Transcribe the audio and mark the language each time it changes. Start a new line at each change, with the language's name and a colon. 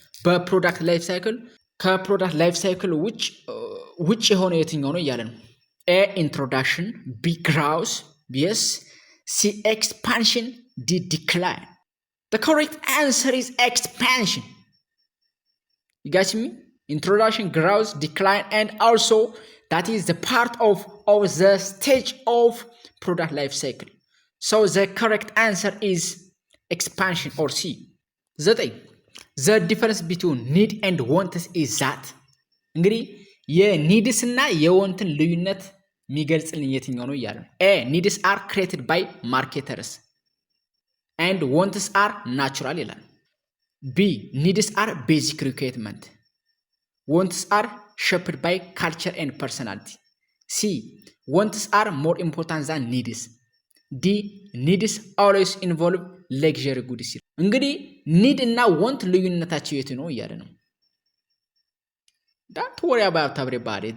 Amharic: በፕሮዳክት ላይፍ ሳይክል ከፕሮዳክት ላይፍ ሳይክል ውጭ የሆነ የትኛው ነው እያለ ነው።
English: A introduction, B growth, yes, C expansion, D decline. The correct answer is expansion. You got me? Introduction, growth, decline, and also that is the part of the stage of product life cycle. So the correct answer is expansion or C. The difference between need and wants is that
Amharic: እንግዲህ የኒድስ እና የወንትን ልዩነት የሚገልጽልን የትኛው ነው እያለ
English: A needs are created by marketers and wants are natural
Amharic: ይላል።
English: B needs are basic requirement, wants are shaped by culture and personality. C wants are more important than needs. D needs always involve luxury goods.
Amharic: እንግዲህ ኒድ እና ወንት ልዩነታቸው የት ነው እያለ ነው።
English: Don't worry about everybody.